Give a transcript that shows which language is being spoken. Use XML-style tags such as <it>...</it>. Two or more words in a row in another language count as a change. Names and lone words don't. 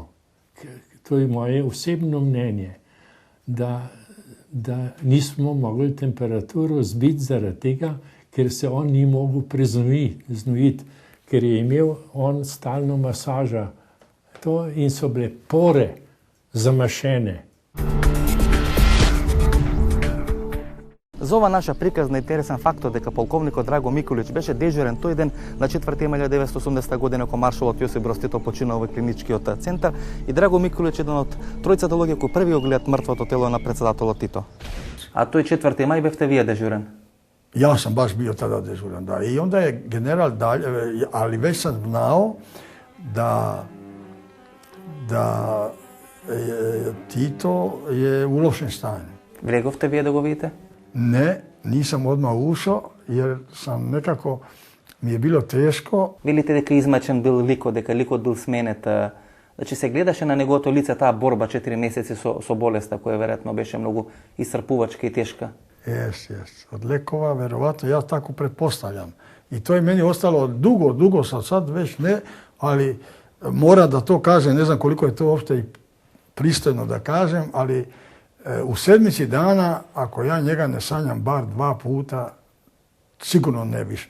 <sl>To je moje osebno mnenje, da nismo mogli temperaturo zbiti zaradi tega, ker se on ni mogel preznojiti, ker je imel on stalno masaža in so bile pore zamašene.</sl> <mk>За ова наша приказна интересен фактор дека полковникот Драго Микулич беше дежурен тој ден на 4 мај 1980 година кога маршалот Јосип Брз Тито починал во клиничкиот центар и Драго Микулич е еден од тројцата луѓе кои први го гледат мртвото тело на председателот Тито. А тој 4 мај бевте вие дежурен?</mk> <sr>Ja sam baš bio tada dežuran, da. I onda je general dalje, ali već sam znao da Tito je u lošem stanju.</sr> <mk>Влеговте вие да го видите?</mk> <sr>Ne, nisam odmah ušao jer sam nekako, mi je bilo teško.</sr> <mk>Велите дека измачен бил ликот, дека ликот бил сменет. Значи се гледаше на неговото лице таа борба 4 месеци со болеста, која веројатно беше многу исцрпувачка и тешка.</mk> <sr>Jes. Od lekova, verovatno, ja tako pretpostavljam. I to je meni ostalo dugo sad već ne, ali mora da to kažem, ne znam koliko je to uopšte i pristojno da kažem, ali u sedmici dana, ako ja njega ne sanjam bar 2 puta, sigurno ne više.</sr>